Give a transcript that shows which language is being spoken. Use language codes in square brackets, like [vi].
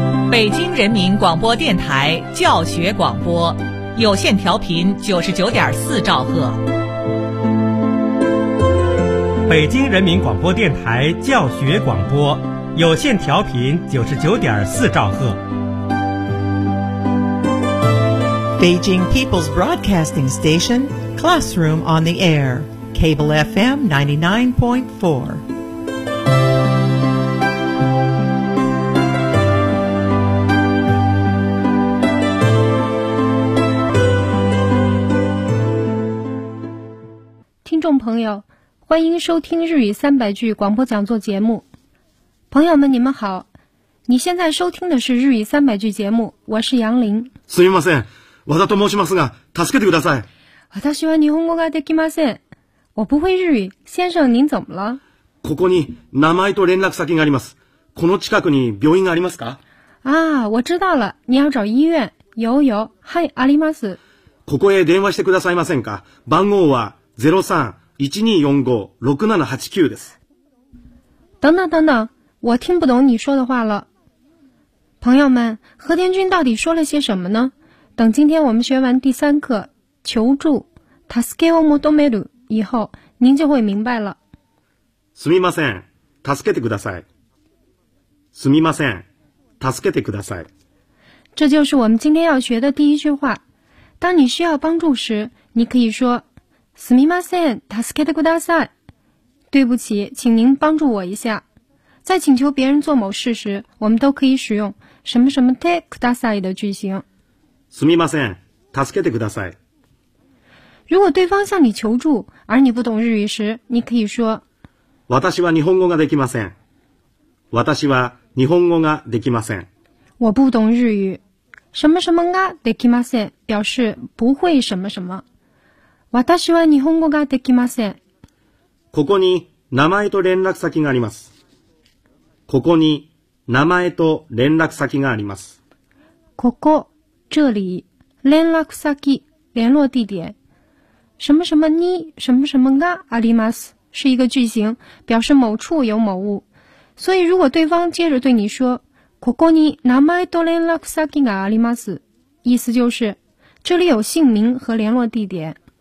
[zh] 北京人民广播电台教学广播，有线调频99.4兆赫。北京人民广播电台教学广播，有线调频99.4兆赫。 [en] Beijing People's Broadcasting Station, Classroom on the Air, Cable FM 99.4. [zh] 朋友，欢迎收听日语300句广播讲座节目。朋友们，你们好，你现在收听的是日语300句节目，我是杨林。 [ja] すみません、和田と申しますが、助けてください。私は日本語ができません。 [zh] 我不会日语，先生您怎么了？ [ja] ここに名前と連絡先があります。この近くに病院がありますか？ [zh] 啊，我知道了，你要找医院。有有， [ja] はい、あります。ここへ電話してくださいませんか？番号は03-1245-6789 です。 [zh] 等等等等，我听不懂你说的话了。朋友们，和田君到底说了些什么呢？等今天我们学完第三课求助 [ja] 助けを求める [zh] 以后，您就会明白了。 [ja] すみません、助けてください。すみません、助けてください。 [zh] 这就是我们今天要学的第一句话。当你需要帮助时，你可以说 [ja] すみません、助けてください。 [zh] 对不起，请您帮助我一下。在请求别人做某事时，我们都可以使用什么什么 [ja] てください [zh] 的句型。 [ja] すみません、助けてください。 [zh] 如果对方向你求助，而你不懂日语时，你可以说 [ja] 私は日本語ができません。私は日本語ができません。 [zh] 我不懂日语。什么什么 [ja] ができません， [zh] 表示不会什么什么。 [ja] 私は日本語ができません。ここに名前と連絡先があります。ここに名前と連絡先があります。ここ、 [zh] 这里、 [ja] 連絡先、 [zh] 联络地点。什么什么 [ja] に、 [zh] 什么什么 [ja] があります。 [zh] 是一个句型、表示某处有某物。所以如果对方接着对你说、 [ja] ここに名前と連絡先があります。 [zh] 意思就是、这里有姓名和联络地点。